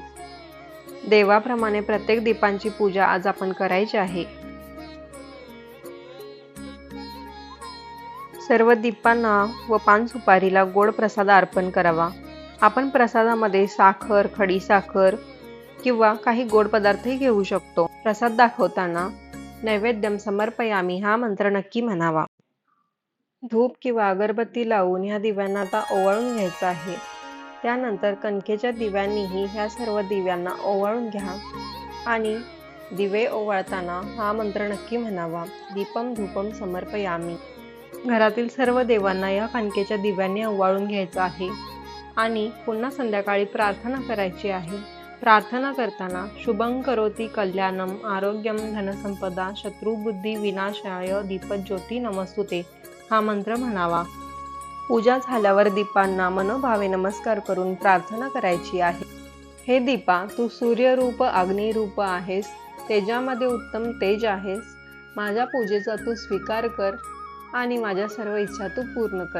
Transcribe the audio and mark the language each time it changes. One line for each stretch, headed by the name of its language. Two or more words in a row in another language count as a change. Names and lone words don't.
Marathi: देवाप्रमाणे प्रत्येक दीपांची पूजा आज आपण करायची आहे. सर्व दीपांना व पान सुपारीला गोड प्रसाद अर्पण करावा. आपण प्रसादामध्ये साखर, खडी साखर किंवा काही गोड पदार्थही घेऊ शकतो. प्रसाद दाखवताना
Sanskrit: नैवेद्यम समर्पयामी
Marathi: हा मंत्र नक्की म्हणावा. धूप किंवा अगरबत्ती लावून ह्या दिव्यांना आता ओवाळून घ्यायचं आहे. त्यानंतर कणकेच्या दिव्यांनीही ह्या सर्व दिव्यांना ओवाळून घ्या आणि दिवे ओवाळताना हा मंत्र नक्की म्हणावा.
Sanskrit: दीपम धूपम समर्पयामी.
Marathi: घरातील सर्व देवांना या कणकेच्या दिव्यांनी ओवाळून घ्यायचं आहे आणि पुन्हा संध्याकाळी प्रार्थना करायची आहे. प्रार्थना करताना
Sanskrit: शुभं करोति कल्याणम आरोग्यम धनसंपदा शत्रुबुद्धी विनाशाय दीपज्योती नमस्तुते
Marathi: हा मंत्र म्हणावा. पूजा झाल्यावर दीपांना मनोभावे नमस्कार करून प्रार्थना करायची आहे. हे दीपा, तू सूर्यरूप अग्निरूप आहेस, तेजामध्ये उत्तम तेज आहेस. माझ्या पूजेचा तू स्वीकार कर आणि माझ्या सर्व इच्छा तू पूर्ण कर.